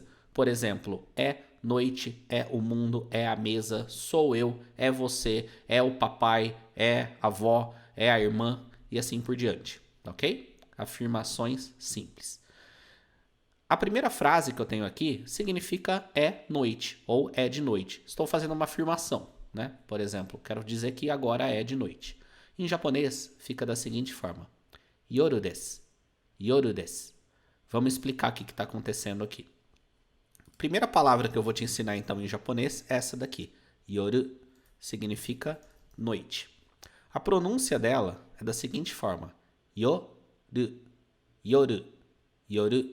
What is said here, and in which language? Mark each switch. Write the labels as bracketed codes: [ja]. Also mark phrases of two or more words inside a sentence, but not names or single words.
[pt] Por exemplo, é noite, é o mundo, é a mesa, sou eu, é você, é o papai, é a avó, é a irmã e assim por diante, ok? Afirmações simples. A primeira frase que eu tenho aqui significa é noite ou é de noite. Estou fazendo uma afirmação, né? Por exemplo, quero dizer que agora é de noite. Em japonês, fica da seguinte forma: [ja] yoru desu, yoru desu. [pt] Vamos explicar o que está acontecendo aqui. Primeira palavra que eu vou te ensinar então em japonês é essa daqui. Yoru significa noite. A pronúncia dela é da seguinte forma: [ja] yoru, yoru, yoru.